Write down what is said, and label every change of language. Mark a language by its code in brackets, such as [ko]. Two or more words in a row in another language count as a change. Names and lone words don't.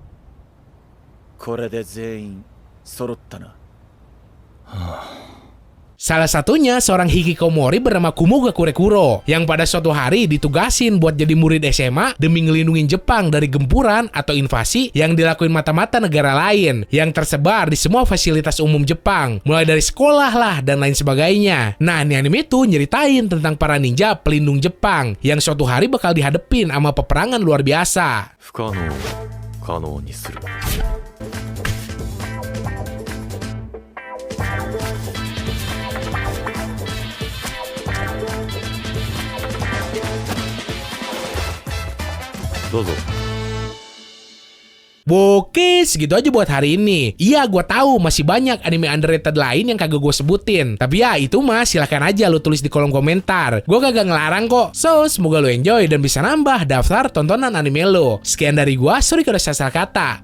[ja] これで全員揃ったな。 [id] Salah satunya seorang hikikomori bernama Kumo Gakurekuro yang pada suatu hari ditugasin buat jadi murid SMA demi ngelindungin Jepang dari gempuran atau invasi yang dilakuin mata-mata negara lain yang tersebar di semua fasilitas umum Jepang, mulai dari sekolah lah dan lain sebagainya. Nah, ini anime itu nyeritain tentang para ninja pelindung Jepang yang suatu hari bakal dihadepin sama peperangan luar biasa. [ja] 不可能を可能にする どうぞ [id] Oke, segitu aja buat hari ini. Iya, gue tahu masih banyak anime underrated lain yang kagak gue sebutin. Tapi ya, itu mah silahkan aja lu tulis di kolom komentar. Gue kagak ngelarang kok. So, semoga lu enjoy dan bisa nambah daftar tontonan anime lo. Sekian dari gue, sorry kalau salah kata.